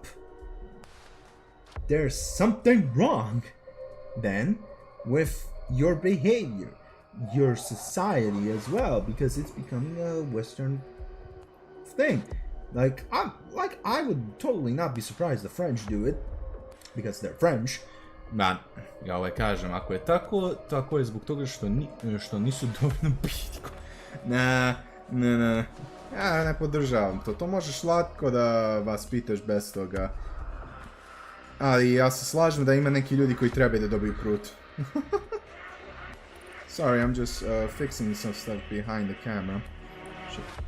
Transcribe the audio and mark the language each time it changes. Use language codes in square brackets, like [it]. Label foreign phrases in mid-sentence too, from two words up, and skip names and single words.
[en] There's something wrong then with your behavior, your society as well, because it's becoming a Western thing. Like, I would totally not be surprised the French do it, because they're French. [sr] Ma, ja kažem, ako je tako, tako je zbog toga što nisu dovoljno bitko. Ne. Ja ne podržavam to. To možeš lako da vas pitaš bez toga. Ali ja se slažem da ima neki ljudi koji trebaju da dobiju prut. [en] Sorry, I'm just fixing some stuff behind the camera. Shit.